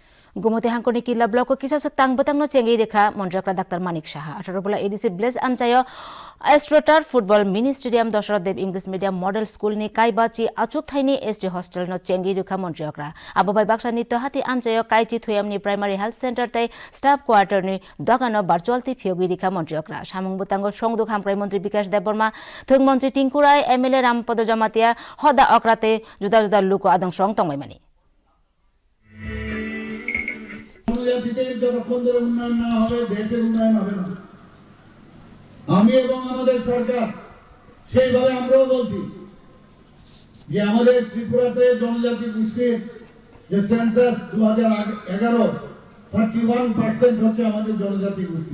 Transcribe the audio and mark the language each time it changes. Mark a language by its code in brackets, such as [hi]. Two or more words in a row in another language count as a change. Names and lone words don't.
[trp] गुमती हांकरनि किला ब्लक किसा सतांग बतंगनो चेंगि रेखा मन्त्रक्रा डाक्टर मानिक साहा 18 बोला एडीसी ब्लेस आमचायो एस्ट्रोटार फुटबल मिनी स्टेडियम दशरथ देव इंग्लिश मीडियम मॉडल स्कूल नि काइबाची अचुक थाइनि एसडी हॉस्टल नो चेंगि रेखा मन्त्रक्रा आबोबाई बाक्सानि तहाति आमचायो काइची थुयामनि प्राइमरी हेल्थ सेंटर तै [en] staff quarter [trp] नि दगानो वर्चुअल ति फियोगि रेखा मन्त्रक्रा सामुंग बतंगो संगदुक हामप्राइ मंत्री विकास देबबर्मा थुंग मंत्री टिंकुराय एमएलए रामपद जमातिया हदा अक्राते जुदा जुदा लुको आदं संग तंगमाइमानि [bn] জনজাতিদের যতক্ষণ ধরে উন্নয়ন না হবে দেশের উন্নয়ন হবে না। আমি এবং আমাদের সরকার সেইভাবে আমরাও বলছি যে আমাদের ত্রিপুরাতে জনজাতি গোষ্ঠীর যে সেন্সাস 2011 31% হচ্ছে আমাদের জনজাতি গোষ্ঠী।